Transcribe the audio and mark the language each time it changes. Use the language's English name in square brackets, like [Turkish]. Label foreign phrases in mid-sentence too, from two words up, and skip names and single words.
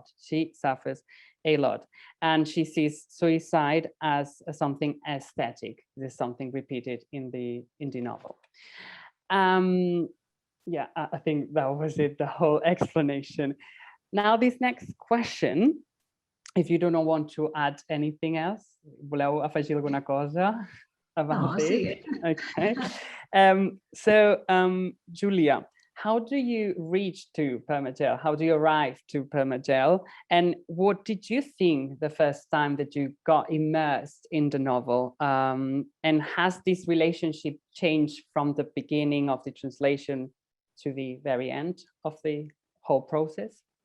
[English] She suffers a lot, and she sees suicide as something aesthetic. This is something repeated in the novel. Yeah, I think that was it, the whole explanation. Now this next question, if you don't want to add anything else, [Catalan] voleu afegir alguna cosa [English] about this? Okay. So Julia, how do you reach to Permagel? How do you arrive to Permagel? And what did you think the first time that you got immersed in the novel? And has this relationship changed from the beginning of the translation to the very end of the whole process?